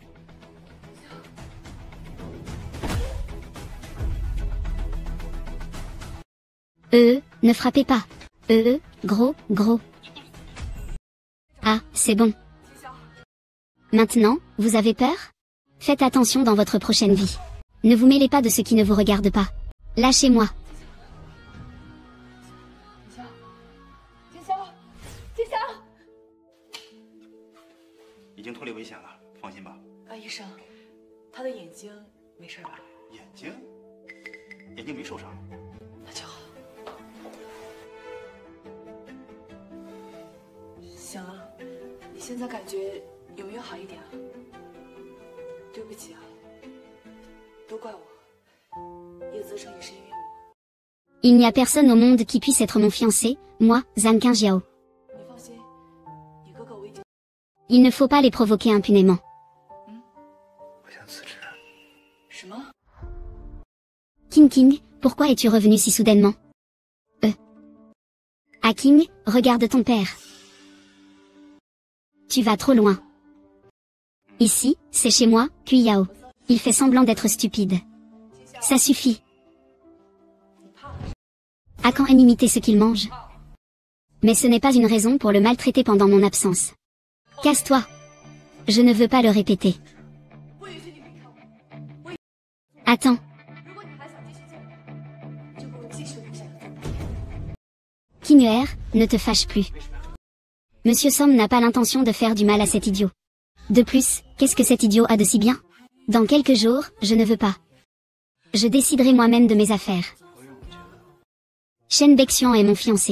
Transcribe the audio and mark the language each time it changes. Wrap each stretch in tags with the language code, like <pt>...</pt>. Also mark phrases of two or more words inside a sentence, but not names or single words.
<fr>Ne frappez pas. Gros. Ah, c'est bon. Maintenant, vous avez peur? Faites attention dans votre prochaine vie. Ne vous mêlez pas de ce qui ne vous regarde pas. Lâchez-moi.</fr> <zh>金宵，金宵。已经脱离危险了，放心吧。医生，他的眼睛没事吧？眼睛没受伤。那就好。行了，你现在感觉有没有好一点啊？对不起啊，都怪我，叶泽成也是因为我。</zh> <fr>Il n'y a personne au monde qui puisse être mon fiancé, moi, Zhang Qingjiao.</fr> <zh>你放心，你哥哥我已经。</zh> <fr>Il ne faut pas les provoquer impunément.</fr> <zh>我想辞职。什么？</zh> <fr>King King, pourquoi es-tu revenu si soudainement? Ah King, regarde ton père. Tu vas trop loin. Ici, c'est chez moi, Cuyao. Il fait semblant d'être stupide. Ça suffit. À quand imiter ce qu'il mange? Mais ce n'est pas une raison pour le maltraiter pendant mon absence. Casse-toi. Je ne veux pas le répéter.</fr> <zh>不允许你离开我。</zh> <fr>Attends.</fr> <zh>如果你还想继续做，就给我继续留下来。</zh> <fr>Kinuer, ne te fâche plus. Monsieur Somme n'a pas l'intention de faire du mal à cet idiot. De plus, qu'est-ce que cet idiot a de si bien? Dans quelques jours, je ne veux pas. Je déciderai moi-même de mes affaires. Shen Beixian est mon fiancé.</fr>